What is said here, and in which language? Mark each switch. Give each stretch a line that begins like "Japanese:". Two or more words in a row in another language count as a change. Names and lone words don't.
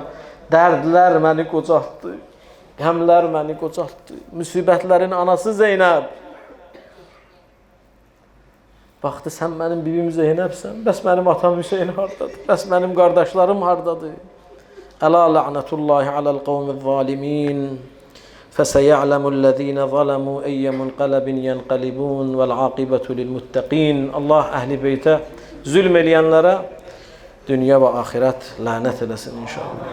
Azerbaijani: Dərdlər məni qocaltdı. Qəmlər məni qocaltdı. Müsibətlərin anası Zeynəb. Baxdı, sən mənim bibim Zeynəbsən. Bəs mənim atam Hüseyin hardadır? Bəs mənim qardaşlarım hardadır?
Arabic: ألا لعنة الله على القوم الظالمين. فَسَيَعْلَمُ الَّذ۪ينَ ظَلَمُوا اَيَّ مُنْقَلَبٍ يَنْقَلِبُونَ وَالْعَاقِبَةُ لِلْمُتَّقِينَ.
Azerbaijani: Allah əhl-i beytə zülm eləyənlərə dünya və axirət lənət eləsin inşallah.